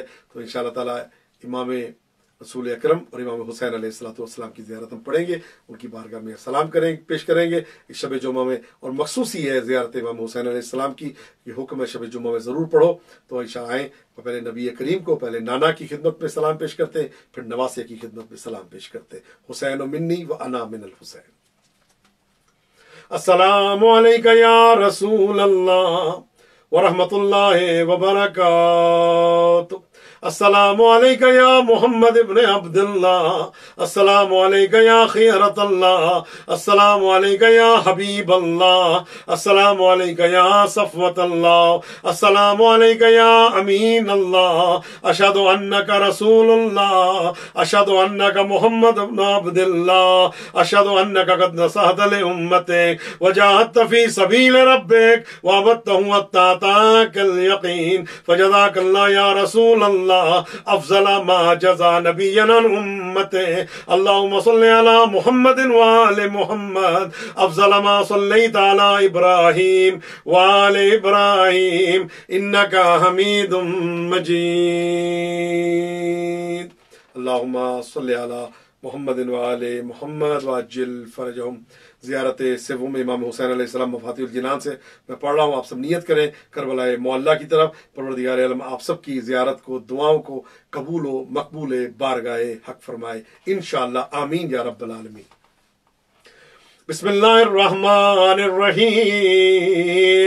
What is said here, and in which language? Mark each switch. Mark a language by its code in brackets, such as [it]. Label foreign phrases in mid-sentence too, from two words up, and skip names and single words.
[ur] تو [ar] انشاءاللہ تعالی [ur] امام رسول اکرم اور امام حسین [ar] علیہ السلام [ur] کی زیارت ہم پڑھیں گے، ان کی بارگاہ میں سلام پیش کریں گے اس شب جمعہ میں. اور مخصوصی ہے زیارت امام حسین [ar] علیہ السلام [ur] کی، یہ حکم ہے شب جمعہ میں ضرور پڑھو. تو انشاءاللہ آئیں، پہلے نبی کریم کو، پہلے نانا کی خدمت میں سلام پیش کرتے ہیں، پھر نواسے کی خدمت میں سلام پیش کرتے ہیں. [ar] حسین منی و انا من الحسین. السلام علیکم یا رسول اللہ ورحمۃ اللہ وبرکاتہ. السلام علیکم یا محمد ابن عبداللہ. السلام علیکم یا خیرت اللہ. السلام علیکم یا حبیب اللہ. السلام علیکم یا صفوت اللہ. السلام علیکم یا امین اللہ. اشہد انک رسول اللہ. اشہد انک محمد ابن عبداللہ. اشہد انک قد نصحت لامتک وجاہدت فی سبیل ربک وعبدتہ حتی اتاک الیقین فجزاک اللہ یا رسول اللہ افضل ما جزا نبیا عن امته. اللهم صل على محمد وآل محمد افضل ما صليت على ابراہیم وآل ابراہیم انك حمید مجید. اللهم صل على محمد وآل محمد وعجل فرجهم. [ur] زیارت سوم امام حسین [ar] علیہ السلام [ur] مفاتیح الجنان سے میں پڑھ رہا ہوں، آپ سب نیت کریں کربلا معلیٰ کی طرف. پروردگار عالم آپ سب کی زیارت کو، دعاؤں کو قبول و مقبول بارگاہ حق فرمائے انشاءاللہ. [ar] آمین یا رب العالمین. بسم اللہ الرحمن الرحیم.